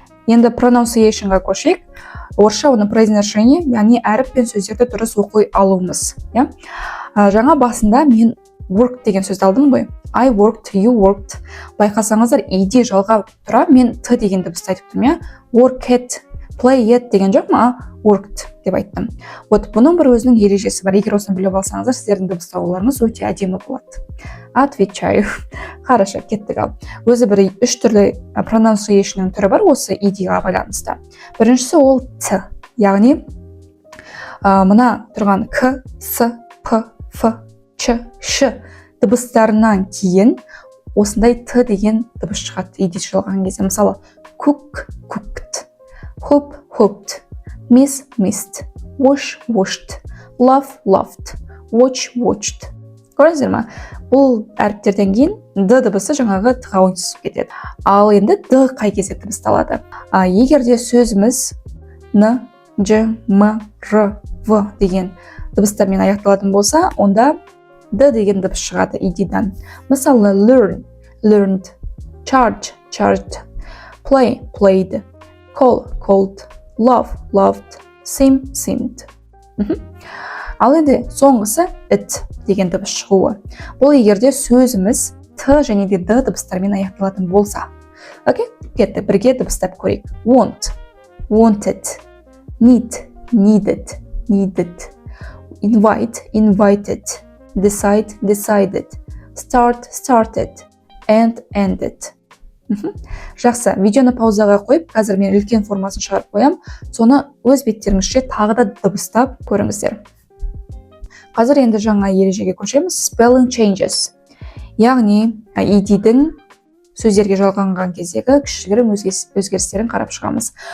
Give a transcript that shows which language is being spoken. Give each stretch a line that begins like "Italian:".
Kazakh: Енді pronunciation-ға көшейік. Орысша оны произношение, яғни әріп пен сөздерді дұрыс оқи алуымыз, иә? Жаңа басында мен work деген сөзді алдым ғой.
English: I worked, you worked.
Kazakh: Байқасаңыздар, ed жалғап тұра, мен т деген дыбысты айтып тұрмын, иә?
English: Work it, play it
Kazakh: деген жоқ ма? Worked деп айттым.
Russian: Вот
Kazakh: бұның бір өзінің ережесі бар. Егер осыны біліп алсаңыздар, сіздердің дыбыстауларыңыз өте әдемі болады.
Russian: Отвечаю. Хорошо,
Kazakh: кеттік ал. Өзі бір 3 түрлі pronunciation-ның түрі бар осы ed-ға байланысты. Біріншісі ол т, яғни мына тұрған к, с, п, ф, ч, ш дыбыстарынан кейін осындай т деген дыбыс шығады ed жалған кезде.
English: Мысалы, cook, cooked, hope, hoped, miss, missed, wash, washed, love, loved, watch, watched.
Kazakh: Көрдіңіздер ме? Бұл әріптерден кейін д дыбысы жаңағы т-ға ойысып кетеді. Ал енді д қай кезде дыбысталады? Егер де сөзіміз н, ж, м, р, в деген дыбыстармен аяқталатын болса, онда д деген дыбыс шығады ed-дан.
English: Мысалы, learn, learned, charge, charged, play, played, call, called, love, loved, seem, seemed.
Kazakh: Ал енді соңғысы it деген дыбыс шығуы. Бұл егерде сөзіміз т және де д дыбыстармен аяқталатын болса. Окей? Кетті, бірге дыбыстап көрейік.
English: Want, wanted, need, needed, needed, invite, invited, decide, decided, start, started, end, ended.
Kazakh: Жақсы, видеоны паузаға қойып, қазір мен үлкен формасын шығарып қоям, соны өз беттеріңізше тағы да дыбыстап көріңіздер. Қазір енді жаңа ережеге көшеміз.
English: Spelling changes.
Kazakh: Яғни, ed-дің сөздерге жалғанған кездегі кішігірім өзгерістерін қарап шығамыз.